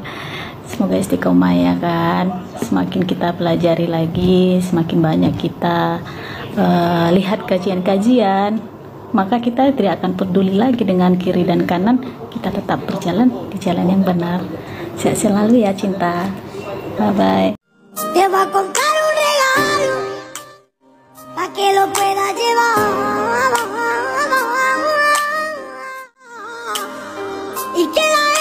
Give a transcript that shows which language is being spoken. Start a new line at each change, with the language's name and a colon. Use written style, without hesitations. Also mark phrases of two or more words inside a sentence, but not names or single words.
Indonesian: Semoga istiqomah ya kan. Semakin kita pelajari lagi, semakin banyak kita lihat kajian-kajian, maka kita tidak akan peduli lagi dengan kiri dan kanan. Kita tetap berjalan di jalan yang benar. Sehat selalu ya cinta.
English: Bye bye.
Spanish: Te va a contar un regalo para que lo pueda llevar y que